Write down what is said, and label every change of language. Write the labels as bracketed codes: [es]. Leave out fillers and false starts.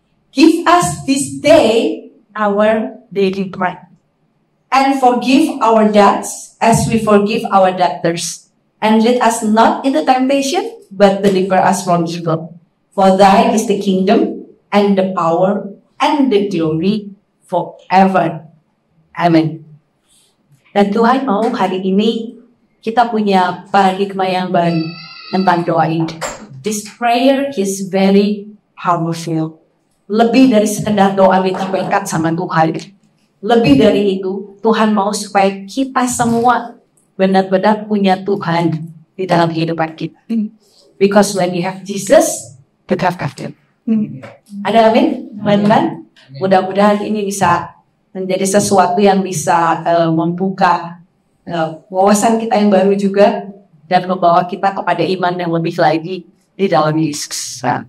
[en] Give us this day our daily bread, and forgive our debts as we forgive our debtors. And lead us not into temptation, but deliver us from evil. For thine is the kingdom, and the power, and the glory forever. Amen. [id] Dan Tuhan mau hari ini kita punya paradigma yang baru tentang doa ini. [en] This prayer is very powerful. [id] Lebih dari sekedar doa kita berkat sama Tuhan. Lebih dari itu, Tuhan mau supaya kita semua benar-benar punya Tuhan di dalam kehidupan kita. [en] Because when you have Jesus, you have God. [id] Ada amin? Teman-teman, mudah-mudahan ini bisa menjadi sesuatu yang bisa membuka wawasan kita yang baru juga dan membawa kita kepada iman yang lebih lagi di dalam Yesus.